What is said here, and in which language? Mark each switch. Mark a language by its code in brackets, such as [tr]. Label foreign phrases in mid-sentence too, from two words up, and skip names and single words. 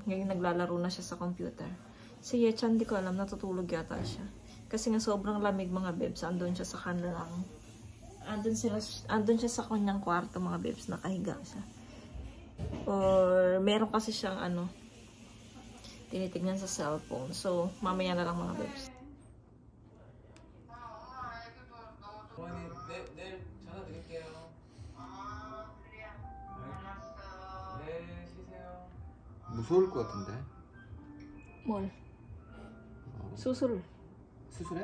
[tl] Ngayon, naglalaro na siya sa computer. Si Yechan, di ko alam, natutulog yata siya. Kasi nga sobrang lamig mga babes. Andun siya sa kanilang, andun siya sa kanyang kwarto mga babes. Nakahiga siya. Or meron kasi siyang ano, tinitignan sa cellphone. So, mamaya na lang mga babes. [ko] 내일 전화 드릴게요. 네, 쉬세요. 무서울 것 같은데. 뭘? 수술. 수술해?